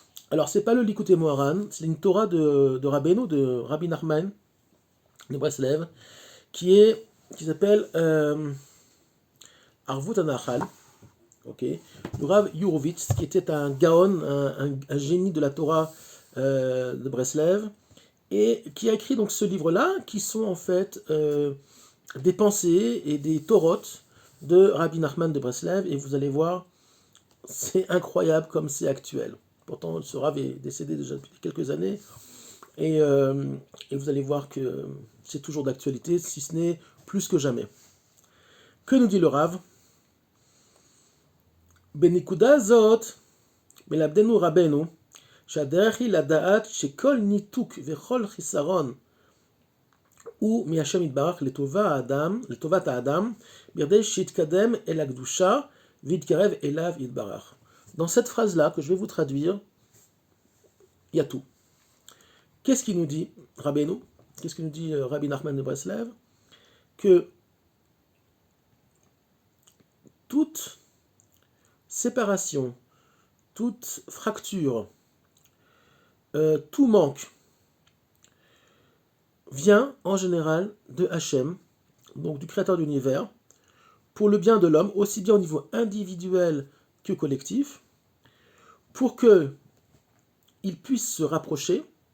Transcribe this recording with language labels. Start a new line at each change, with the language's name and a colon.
French: Alors c'est pas le Likutei Moharan, c'est une Torah de Rabbeinu, de Rabbi Nachman de Breslev, qui s'appelle Arvut Anachal, ok, le Rav Yurovitz, qui était un Gaon, un génie de la Torah de Breslev, et qui a écrit donc ce livre-là, qui sont en fait des pensées et des Torotes de Rabbi Nachman de Breslev, et vous allez voir, c'est incroyable comme c'est actuel. Pourtant, ce Rav est décédé déjà depuis quelques années, et, et vous allez voir que c'est toujours d'actualité, si ce n'est plus que jamais. Que nous dit le Rav?
Hebrew: בנקודה זאת מלמדנו רבנו שהדרך היא לדעת שכל ניתוק וכל חיסרון הוא מהשם יתברך לטובת האדם, בכדי שיתקדם אל הקדושה ויתקרב אליו יתברך.
French: Dans cette phrase-là que je vais vous traduire, il y a tout. Qu'est-ce qu'il nous dit Rabbeinu? Qu'est-ce qu'il nous dit Rabbi Nachman de Breslev? Que toute séparation, toute fracture, tout manque vient en général de Hachem, donc du créateur de l'univers, pour le bien de l'homme, aussi bien au niveau individuel que collectif, pour qu'il puisse se rapprocher